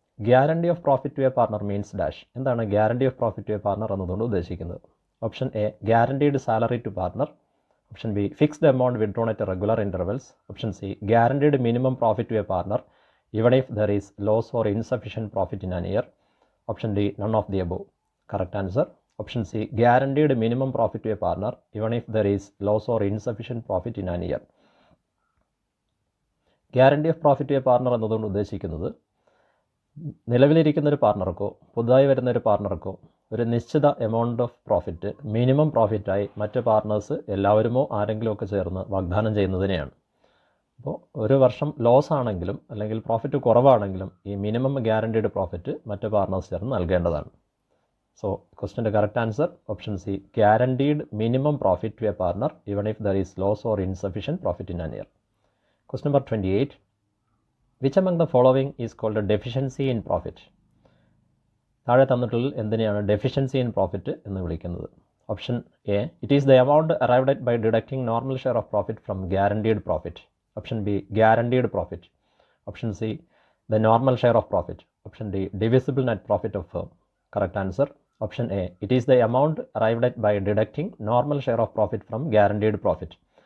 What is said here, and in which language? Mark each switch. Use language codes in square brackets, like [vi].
[en] Guarantee of profit to a partner means dash. [ml] എന്താണ് guarantee of profit to A partner എന്നതുകൊണ്ട് ഉദ്ദേശിക്കുന്നത്? [en] Option A guaranteed salary to partner, option B fixed amount withdrawn at regular intervals, option C guaranteed minimum profit to a partner even if there is loss or insufficient profit in an year, option D none of the above. Correct answer option C guaranteed minimum profit to a partner even if there is loss or insufficient profit in an year. [ml] Guarantee of profit to A partner എന്നതുകൊണ്ട് ഉദ്ദേശിക്കുന്നത് നിലവിലിരിക്കുന്ന ഒരു പാർട്ണർക്കോ പുതുതായി വരുന്ന ഒരു പാർട്ണർക്കോ ഒരു നിശ്ചിത amount of profit minimum പ്രോഫിറ്റായി മറ്റ് partners എല്ലാവരുമോ ആരെങ്കിലുമൊക്കെ ചേർന്ന് വാഗ്ദാനം ചെയ്യുന്നതിനെയാണ്. അപ്പോൾ ഒരു വർഷം ലോസ് ആണെങ്കിലും അല്ലെങ്കിൽ പ്രോഫിറ്റ് കുറവാണെങ്കിലും ഈ മിനിമം ഗ്യാരണ്ടീഡ് പ്രോഫിറ്റ് മറ്റ് പാർട്ണേഴ്സ് ചേർന്ന് നൽകേണ്ടതാണ്. [en] So ക്വസ്റ്റിൻ്റെ correct answer option C guaranteed minimum profit to a partner even if there is loss or insufficient profit in an year. Question number 28. Which among the following is called a deficiency in profit? [ml] താഴെ തന്നിട്ടുള്ള എന്തിനെയാണ് deficiency in profit എന്ന് വിളിക്കുന്നത്? [en] Option A, it is the amount arrived at by deducting normal share of profit from guaranteed profit. Option B, guaranteed profit. Option C, the normal share of profit. Option D, divisible net profit of firm. Correct answer option A, it is the amount arrived at by deducting normal share of profit from guaranteed profit.